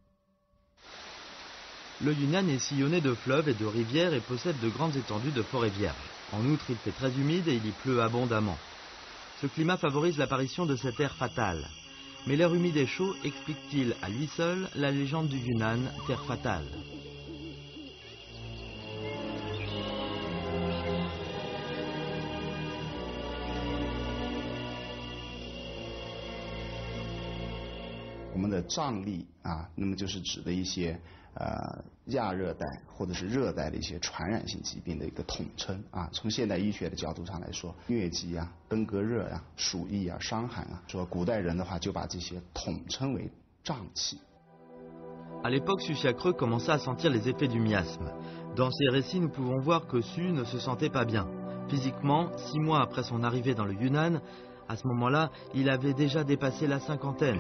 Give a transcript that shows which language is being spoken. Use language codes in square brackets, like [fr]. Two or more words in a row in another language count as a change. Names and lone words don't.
[fr] Le Yunnan est sillonné de fleuves et de rivières et possède de grandes étendues de forêts vierges. En outre, il fait très humide et il y pleut abondamment. Ce climat favorise l'apparition de cet air fatal. Mais l'air humide et chaud explique-t-il à lui seul la légende du Yunnan, terre fatale? [zh] 我们的瘴疠啊，那么就是指的一些亚热带或者是热带的一些传染性疾病的一个统称啊。从现代医学的角度上来说，疟疾啊、登革热啊、鼠疫啊、伤寒啊，说古代人的话就把这些统称为瘴气。 [fr] À l'époque, Susiacreux commença à sentir les effets du miasme. Dans ses récits, nous pouvons voir que Su ne se sentait pas bien. Physiquement, 6 mois après son arrivée dans le Yunnan, à ce moment-là, il avait déjà dépassé la cinquantaine.